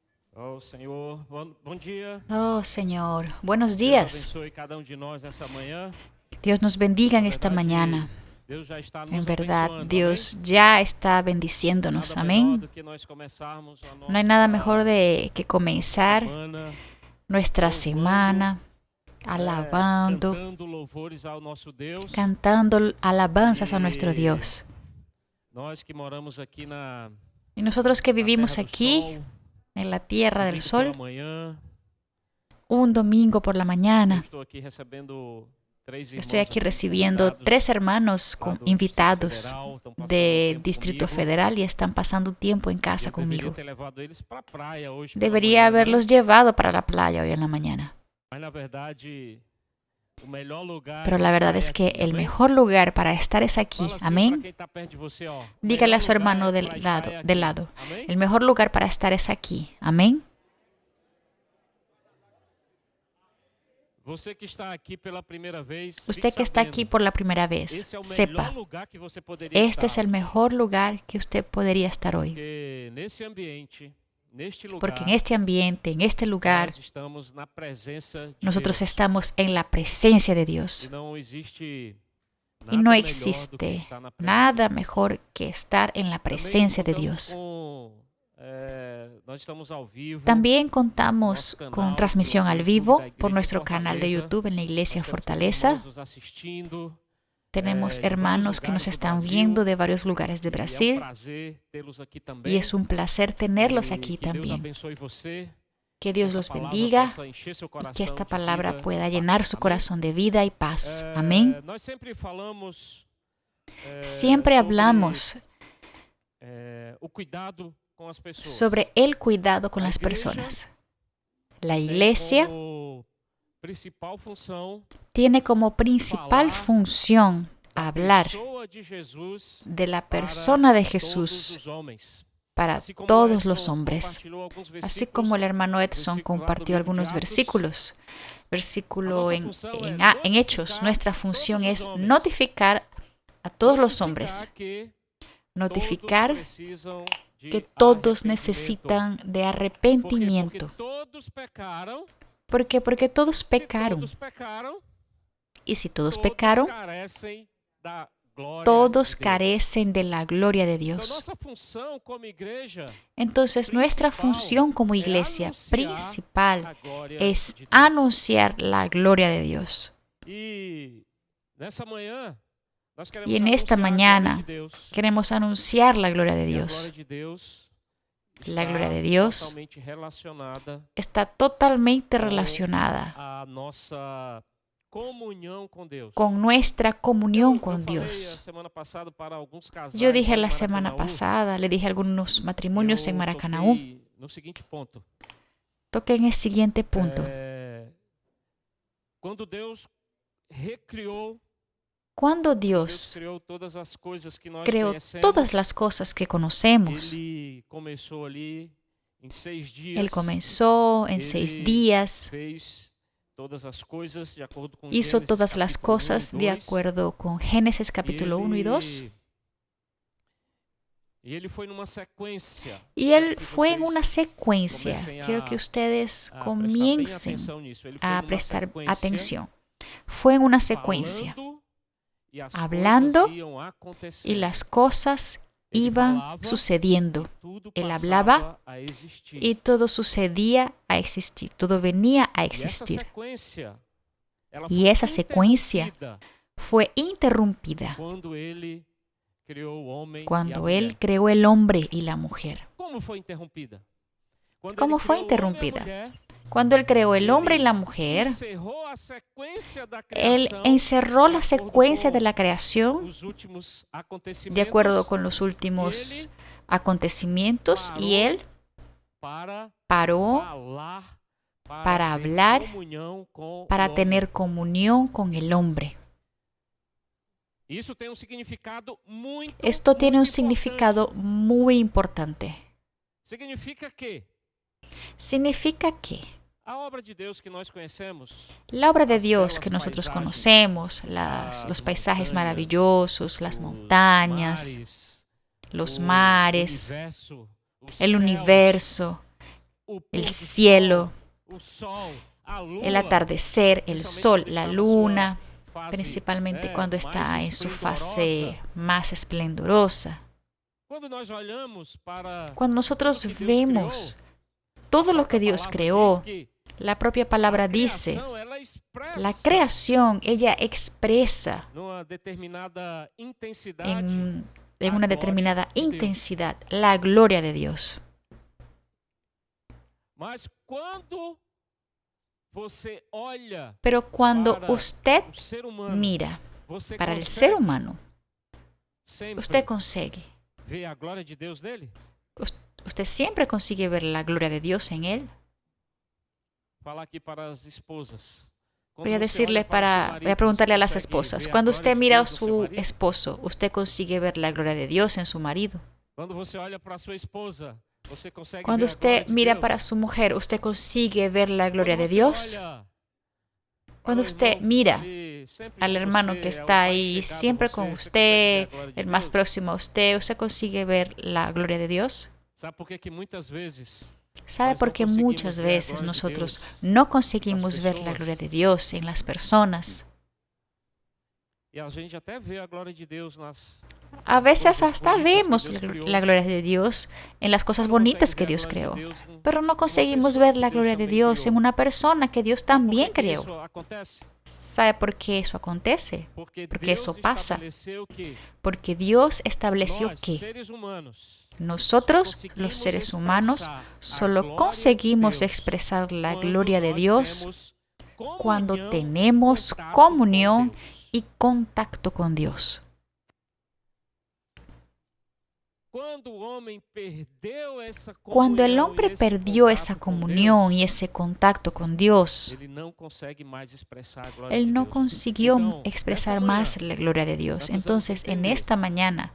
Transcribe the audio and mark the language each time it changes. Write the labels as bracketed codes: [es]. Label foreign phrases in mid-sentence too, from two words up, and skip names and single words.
[pt] Oh, Senhor, bom dia. [es] Oh Señor, buenos [pt] Deus [es] días. [pt] abençoe cada de nós nessa manhã. [es] Dios nos bendiga [pt] Na [es] en esta [pt] verdade, [es] mañana. [pt] Deus já está [es] En [pt] nos [es] verdad, [pt] abençoando, amém? [es] Dios ya está [pt] Nada [es] bendiciéndonos. [pt] melhor [es] Amén. [pt] do que nós começarmos a [es] No hay nada mejor [pt] nossa [es] de que [pt] nossa [es] comenzar [pt] semana [es] nuestra [pt] louvando, [es] semana alabando, [pt] cantando louvores ao nosso Deus. [es] cantando alabanzas a nuestro [pt] E [es] Dios. [pt] nós que moramos aqui [es] Y nosotros que [pt] na terra [es] vivimos [pt] do [es] aquí [pt] sol, [es] en la tierra del [pt] domingo pela [es] sol, [pt] manhã, [es] un domingo por la [pt] eu [es] mañana, [pt] estou aqui recebendo três [es] estoy [pt] irmãos [es] aquí [pt] aqui [es] recibiendo [pt] convidados [es] 3 hermanos [pt] lá do Distrito [es] invitados [pt] Federal, estão passando um [es] de [pt] tempo [es] Distrito [pt] comigo. [es] Federal y están pasando tiempo en [pt] E [es] casa [pt] eu deveria [es] conmigo. [pt] ter levado eles para a praia hoje pela [es] Debería [pt] manhã, né? [es] haberlos llevado para la playa hoy en la mañana. [pt] Mas na verdade, o melhor lugar [es] Pero [pt] de [es] la [pt] estar [es] verdad [pt] é [es] es que [pt] aqui, [es] el [pt] amém? [es] mejor lugar para estar es aquí. [pt] Fala assim para [es] Amén. [pt] quem está perto de você, ó. O [es] Dígale [pt] melhor [es] a su [pt] lugar [es] hermano [pt] para estar é [es] del [pt] aqui, [es] lado. [pt] amém? [es] El mejor lugar para estar es aquí. Amén. [pt] Você que está aqui pela primeira vez, fique [es] Usted que está aquí [pt] sabendo, [es] por la primera vez, [pt] esse é o melhor [es] sepa, [pt] lugar que você poderia [es] este es [pt] estar [es] el [pt] hoje. [es] mejor lugar que usted podría estar hoy. [pt] Porque nesse ambiente, neste [es] Porque en [pt] lugar, [es] este ambiente, en este lugar, [pt] nós estamos na presença de [es] nosotros [pt] Deus. [es] estamos en la presencia de [pt] E [es] Dios. [pt] não existe [es] Y [pt] nada [es] no [pt] melhor do que [es] existe [pt] estar na presença [es] nada [pt] de Deus. [es] mejor que estar en la [pt] Também [es] presencia de [pt] contamos [es] Dios. [pt] nós estamos ao vivo [es] También [pt] no [es] contamos [pt] nosso canal [es] con [pt] pelo [es] transmisión al [pt] YouTube [es] vivo [pt] da [es] por [pt] Igreja [es] nuestro canal de [pt] Fortaleza. [es] YouTube en la Iglesia [pt] Nós temos [es] Fortaleza. [pt] irmãos nos assistindo [es] Tenemos [pt] de vários [es] hermanos que nos [pt] lugares do [es] están [pt] Brasil [es] viendo de varios lugares de [pt] e é um [es] Brasil [pt] prazer tê-los aqui [es] y [pt] também. [es] es un placer tenerlos [pt] E [es] aquí [pt] que Deus [es] también. [pt] abençoe você, [es] Que [pt] que [es] Dios [pt] essa [es] los [pt] palavra [es] bendiga [pt] possa encher seu [es] y que [pt] coração [es] esta [pt] de [es] palabra [pt] vida, [es] pueda [pt] de [es] llenar [pt] paz. [es] su [pt] Amém? [es] corazón de vida y paz. Amén. [pt] Nós sempre falamos [es] Siempre [pt] sobre [es] hablamos [pt] o cuidado com as pessoas. [es] sobre el cuidado con [pt] A [es] las [pt] igreja [es] personas. La [pt] tem [es] iglesia [pt] como principal função [es] tiene como principal [pt] falar [es] función [pt] da [es] hablar [pt] pessoa de Jesus [es] de la [pt] para [es] persona de [pt] todos [es] Jesús [pt] os homens. [es] para [pt] Assim como [es] todos [pt] Edson [es] los hombres. [pt] compartilhou alguns [es] Así [pt] versículos, [es] como el hermano Edson [pt] versículos lá do [es] compartió [pt] livro de [es] algunos [pt] Atos, [es] versículos. [pt] a [es] Versículo [pt] nossa [es] en, [pt] função é [es] en Hechos. [pt] notificar [es] Nuestra [pt] todos [es] función [pt] os [es] es [pt] homens, [es] notificar a todos los [pt] notificar [es] hombres. [pt] que [es] Notificar [pt] todos precisam de [es] que todos [pt] arrependimento. [es] necesitan de [pt] Por quê? Porque [es] arrepentimiento. [pt] todos pecaram. [es] ¿Por quê? Porque todos [pt] Se [es] pecaron. [pt] todos pecaram, [es] Y si todos [pt] todos [es] pecaron, [pt] carecem da glória [es] todos [pt] de Deus. [es] carecen de la gloria de [pt] Então, [es] Dios. [pt] nossa função como igreja [es] Entonces, nuestra [pt] principal [es] función como [pt] é [es] iglesia [pt] anunciar [es] principal [pt] a glória [es] es [pt] de Deus. [es] anunciar la gloria de Dios. [pt] E nessa manhã, nós [es] Y [pt] queremos [es] en esta [pt] anunciar a glória [es] mañana [pt] de Deus. [es] queremos anunciar la gloria de [pt] E a [es] Dios. [pt] glória de Deus [es] La [pt] está [es] gloria de Dios [pt] totalmente relacionada [es] está totalmente [pt] com [es] relacionada [pt] a nossa comunhão com Deus. [es] con nuestra comunión [pt] Eu [es] con [pt] falei a [es] Dios. [pt] semana passada para alguns casais [es] Yo dije [pt] lá em [es] la semana [pt] Maracanaú, [es] pasada, le dije a algunos matrimonios en [pt] eu [es] Maracanaú, [pt] toquei no seguinte ponto. [es] toqué en el siguiente punto. [pt] Quando Deus recriou, [es] Cuando [pt] Deus [es] Dios [pt] criou todas as coisas que nós [es] creó [pt] conhecemos. [es] todas las cosas que conocemos, [pt] Ele começou ali em 6 dias. [es] Él comenzó en 6 [pt] Ele [es] días, [pt] fez todas as coisas de acordo com [es] hizo [pt] Gênesis, [es] todas las [pt] capítulo 1 [es] cosas [pt] e [es] de [pt] 2. [es] acuerdo con Génesis capítulo 1 y 2. [pt] E ele foi numa sequência. [es] Y [pt] Quero [es] Él [pt] que [es] fue en [pt] vocês [es] una secuencia. [pt] comecem [es] Quiero que ustedes [pt] a prestar bem [es] comiencen [pt] atenção nisso. Ele foi [es] a [pt] numa [es] prestar [pt] sequência, [es] atención. Fue en una secuencia, [pt] falando, e as [es] hablando, [pt] coisas iam acontecendo. [es] y las cosas [pt] Ele [es] iban [pt] falava, [es] sucediendo. [pt] e tudo [es] Él [pt] passava [es] hablaba, [pt] a existir. [es] Y todo sucedía a existir, todo venía a [pt] E essa [es] existir. [pt] sequência, ela [es] Y [pt] foi [es] esa secuencia [pt] interrompida [es] fue interrumpida [pt] quando ele criou o homem e a [es] cuando [pt] mulher. [es] Él creó el hombre y la mujer. [pt] Como foi interrompida? Quando [es] ¿Cómo [pt] ele [es] fue [pt] criou o homem e a [es] interrumpida? [pt] mulher, [es] Cuando Él creó el hombre y la mujer, [pt] encerrou a sequência da [es] Él [pt] criação [es] encerró [pt] de [es] la [pt] acordo [es] secuencia [pt] com [es] de la creación [pt] os últimos acontecimentos [es] de acuerdo con los últimos acontecimientos y Él [pt] para [es] paró [pt] falar, [es] para [pt] ter [es] hablar, [pt] comunhão com o [es] para [pt] homem. [es] tener comunión con el hombre. [pt] Isso tem um significado muito [es] Esto tiene un [pt] muito [es] significado [pt] importante. [es] muy importante. [pt] Significa que [es] Significa que [pt] a obra de Deus que nós conhecemos, [es] la obra de Las Dios [pt] belas [es] que nosotros paisajes, conocemos, las los paisajes montañas, maravillosos, las [pt] os [es] montañas, [pt] mares, [es] los [pt] o [es] mares, [pt] universo, os [es] el [pt] céus, [es] universo, el cielo, [pt] o sol, a lua, [es] el atardecer, el sol, la luna, [pt] fase, [es] principalmente cuando [pt] mais [es] está en su [pt] esplendorosa. [es] fase más esplendorosa. [pt] Quando nós olhamos para [es] Cuando nosotros [pt] tudo que Deus [es] vemos [pt] criou, [es] todo [pt] a [es] lo que [pt] própria [es] Dios [pt] palavra [es] creó, [pt] diz que [es] la propia [pt] a [es] palabra dice, [pt] criação, ela expressa [es] la creación, ella expresa [pt] numa determinada intensidade [es] en una determinada intensidad la gloria de Dios. [pt] Mas quando você olha [es] Pero cuando [pt] para [es] usted [pt] o ser humano, [es] mira [pt] você [es] para el [pt] consegue [es] ser humano, [pt] sempre [es] usted consigue. [pt] ver a glória de Deus nele? [es] Usted siempre consigue ver la gloria de Dios en él. [pt] Falar aqui para as esposas. [es] Voy a preguntarle a las esposas, cuando usted mira a su esposo, ¿usted consigue ver la gloria de Dios en su marido? [pt] Quando você olha para sua esposa, você consegue [es] Cuando [pt] ver a [es] usted [pt] glória de [es] mira [pt] Deus? [es] para su mujer, ¿usted consigue ver la gloria [pt] Quando [es] de [pt] você [es] Dios? [pt] olha [es] Cuando [pt] para o [es] usted [pt] irmão [es] mira [pt] ali, sempre [es] al [pt] com [es] hermano [pt] você, [es] que [pt] ao [es] está [pt] mais [es] ahí [pt] chegado a [es] siempre [pt] você, [es] con [pt] você [es] usted, [pt] consegue ver a glória de [es] el más [pt] Deus? [es] próximo a usted, ¿usted consigue ver la gloria de Dios? [pt] Sabe por que muitas vezes [es] ¿Sabe por qué muchas veces nosotros no conseguimos ver la gloria de Dios en las personas? [pt] e a gente até vê a glória de Deus nas [es] A veces [pt] coisas [es] hasta [pt] bonitas que [es] vemos [pt] Deus criou, [es] la gloria de Dios en las cosas [pt] mas não [es] bonitas [pt] consegue [es] que [pt] ver a [es] Dios [pt] glória de [es] creó, [pt] Deus [es] pero no conseguimos [pt] pessoa [es] ver [pt] que [es] la [pt] Deus [es] gloria de [pt] também [es] Dios en [pt] criou. [es] una persona que Dios [pt] Por [es] también [pt] que [es] creó. [pt] isso acontece? [es] ¿Sabe por qué eso acontece? [pt] Porque [es] Porque [pt] Deus [es] eso pasa. [pt] estabeleceu que [es] Porque Dios estableció [pt] nós, [es] que [pt] seres humanos, [es] nosotros, [pt] conseguimos [es] los seres humanos, [pt] expressar a [es] solo [pt] glória de [es] conseguimos [pt] Deus [es] expresar la [pt] quando [es] gloria de [pt] nós [es] Dios [pt] temos [es] cuando [pt] comunhão, [es] tenemos [pt] contato [es] comunión [pt] com Deus. [es] y contacto con Dios. [pt] Quando o homem perdeu essa [es] Cuando el [pt] comunhão [es] hombre [pt] e esse [es] perdió [pt] contato [es] esa [pt] com [es] comunión [pt] Deus, [es] y ese contacto con Dios, [pt] ele não consegue mais expressar a glória [es] él [pt] de [es] no [pt] Deus. [es] consiguió [pt] Então, [es] expresar [pt] nessa manhã, [es] más la gloria de Dios. Entonces, en esta mañana,